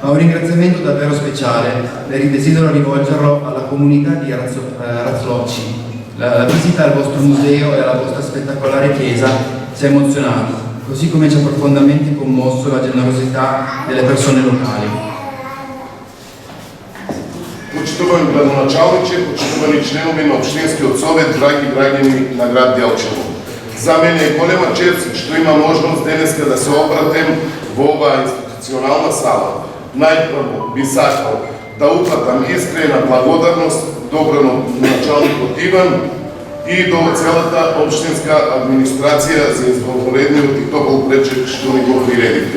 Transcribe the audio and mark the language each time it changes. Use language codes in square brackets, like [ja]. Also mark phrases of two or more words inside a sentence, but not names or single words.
[it] ma un ringraziamento davvero speciale desidero rivolgerlo alla comunità di Razzlocci. La visita al vostro museo e alla vostra spettacolare chiesa ci ha emozionato, così come ci ha profondamente commosso la generosità delle persone locali. [mk] Почитувани градоначалниче, почитувани членови на Општинскиот совет, драги граѓани на град Делчево. За мене е голема чест што има можност денеска да се обратим во оваа институционална сала. Најпрво би сакал да упатам искрена благодарност до градоначалникот Иван и до целата општинска администрација за извонредниот и топол пречек што ни го приредите.